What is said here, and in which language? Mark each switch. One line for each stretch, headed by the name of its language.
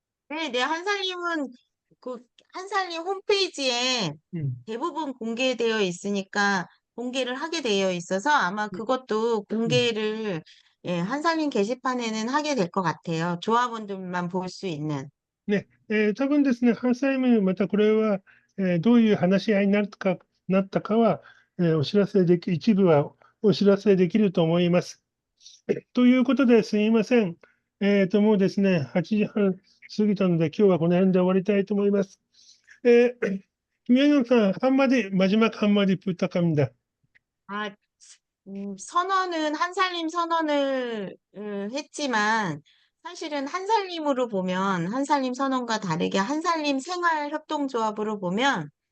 Korean: 네, 네, 한살님은 그 한살님 홈페이지에 음, 대부분 공개되어 있으니까 공개를 하게 되어 있어서 아마 그것도 음. 공개를 예, 한살림 게시판에는 하게 될 것 같아요. 조합원들만 볼 수 있는.
Japanese: ね、多分ですね、関西ムまたこれは、どういう話し合いになったかは、一部はお知らせできると思います。ということですみません。もうですね、8時半過ぎたので、今日はこの辺で終わりたいと思います。
Korean: 김영현 사, 마지막 한마디 부탁합니다. 아, 선언은 한살림 선언을 했지만 사실은 한살림으로 보면 한살림 선언과 다르게 한살림 생활협동조합으로 보면